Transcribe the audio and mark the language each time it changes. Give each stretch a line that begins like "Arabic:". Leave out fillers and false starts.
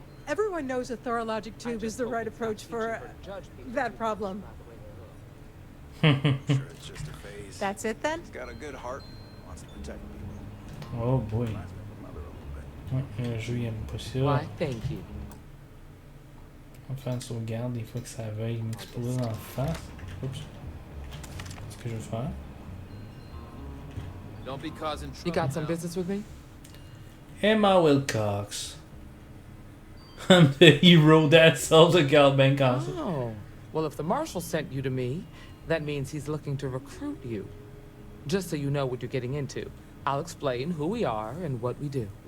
English: Everyone knows a thorologic tube is the right approach for that problem. Sure, it's just a phase. That's it then? He's got a good heart, wants to protect people. Oh boy.
French: Ouais, le jeu il aime pas ça.
English: Why, thank you.
French: On va faire une sauvegarde des fois que ça veuille m'exploser en face. Oups. C'est ce que je veux faire.
English: Don't be causing trouble. You got some business with me? Emma Wilcox. I'm the hero that sold the Gal Bank Council. Oh, well, if the Marshal sent you to me, that means he's looking to recruit you. Just so you know what you're getting into, I'll explain who we are and what we do.